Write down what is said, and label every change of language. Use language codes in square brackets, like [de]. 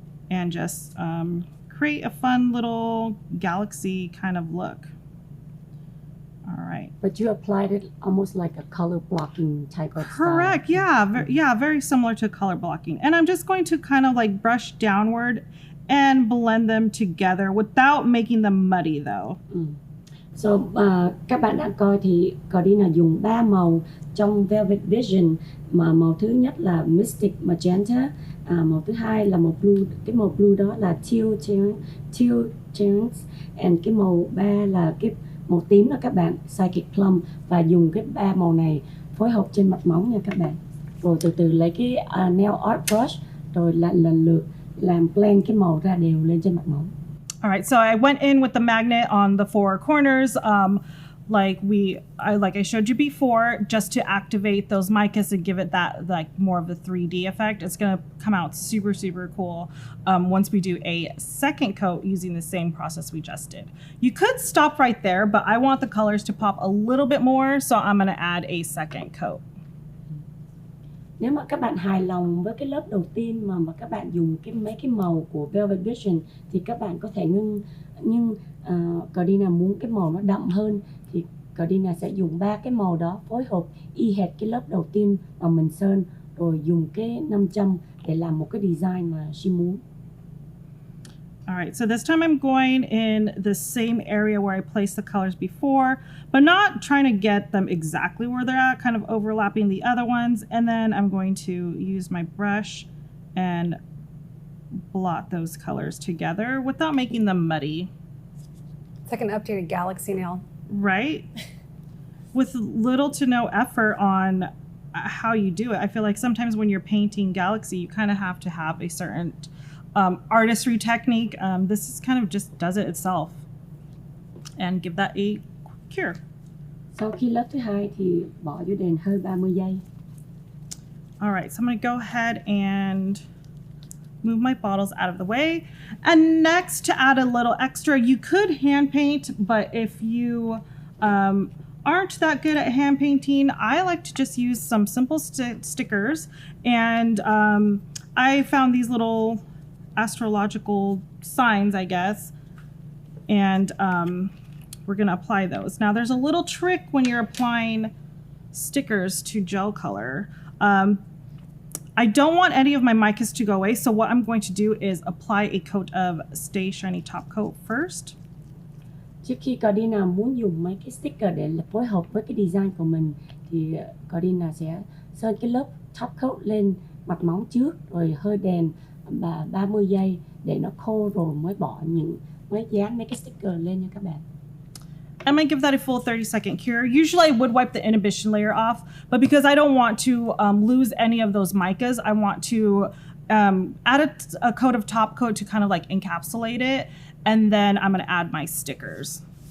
[en] And just create a fun little galaxy kind of look. All right. But you applied it almost like a color blocking type of Correct. style. Yeah, very similar to color blocking. And I'm just going to kind of like brush downward and blend them together without making them muddy though. [vi] So các bạn đã coi thì Gardena dùng 3 màu trong Velvet Vision, mà màu thứ nhất là Mystic Magenta, màu thứ hai là màu blue, cái màu blue đó là Teal Trance, and cái màu 3 là cái màu tím là các bạn Psychic Plum, và dùng cái 3 màu này phối hợp trên mặt móng nha các bạn. Rồi từ từ lấy cái nail art brush rồi lần lượt làm blend cái màu ra đều lên trên mặt móng. [en] All right, so I went in with the magnet on the four corners, like I showed you before, just to activate those micas and give it that like more of a 3D effect. It's gonna come out super, super cool once we do a second coat using the same process we just did. You could stop right there, but I want the colors to pop a little bit more, so I'm gonna add a second coat. [vi] Nếu mà các bạn hài lòng với cái lớp đầu tiên mà các bạn dùng mấy cái màu của Velvet Vision thì các bạn có thể ngưng, nhưng Gardena muốn cái màu nó đậm hơn thì Gardena sẽ dùng 3 cái màu đó phối hợp y hệt cái lớp đầu tiên mà mình sơn, rồi dùng cái 500 để làm một cái design mà she muốn. [en] All right, so this time I'm going in the same area where I placed the colors before, but not trying to get them exactly where they're at, kind of overlapping the other ones. And then I'm going to use my brush and blot those colors together without making them muddy. It's like an updated galaxy nail. Right? with little to no effort on how you do it. I feel like sometimes when you're painting Galaxy, you kind of have to have a certain artistry technique. This is kind of just does it itself and give that a cure. [vi] Sau khi lớp thứ hai thì bỏ vô đèn hơi 30 giây. [en] All right, so I'm going to go ahead and move my bottles out of the way. And next, to add a little extra, you could hand paint, but if you aren't that good at hand painting, I like to just use some simple stickers. And I found these little astrological signs, I guess, and we're going to apply those. Now, there's a little trick when you're applying stickers to gel color. I don't want any of my micas to go away, so what I'm going to do is apply a coat of Stay Shiny Top Coat first. [vi] Trước khi Gardena muốn dùng mấy cái sticker để phối hợp với cái design của mình thì Gardena sẽ sơn cái lớp top coat lên mặt móng trước, rồi hơi đèn 30 giây để nó khô rồi mới dán mấy cái sticker lên nha các bạn. [en] I'm going to give that a full 30-second cure. Usually I would wipe the inhibition layer off, but because I don't want to lose any of those micas, I want to add a coat of top coat to kind of like encapsulate it, and then I'm going to add my stickers.